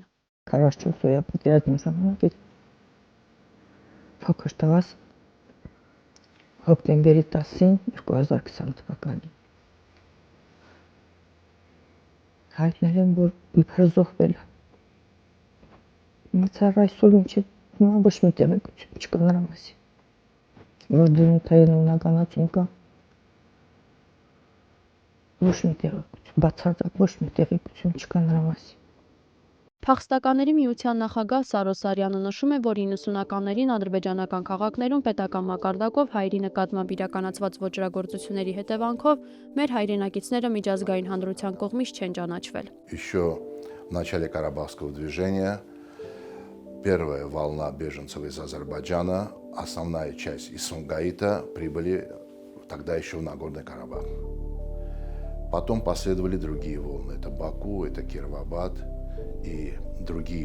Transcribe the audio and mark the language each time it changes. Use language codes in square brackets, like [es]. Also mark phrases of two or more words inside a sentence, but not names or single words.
[hy] 44-օրյա պատերազմի ժամանակ փոքր տղաս հոկտեմբերի 10-ին 2020 թվականին հայտնել են, որ իբր զոհվել է։ Մցար այսօր ինչի ոչ մի տեղեկություն չկա նրա մասին։ Որ դրունթային ունականացում կա։ Ոչ մի տեղեկություն, բացարձակ ոչ մի տեղեկություն չկա նրա մասին։ Փախստականների միության նախագահ Սարո Սարյանը նշում է, որ 90-ականներին ադրբեջանական քաղաքներում պետական մակարդակով հայերի նկատմամբ իրականացված ոճրագործությունների հետևանքով մեր հայրենակիցները միջազգային հանրության կողմից չեն ճանաչվել։ [ru] Еще в начале Карабахского движения первая волна беженцев из Азербайджана, основная часть из Сумгаита, прибыли тогда еще в Нагорный Карабах. Потом последовали другие волны. Это Баку, это Кировабад и другие.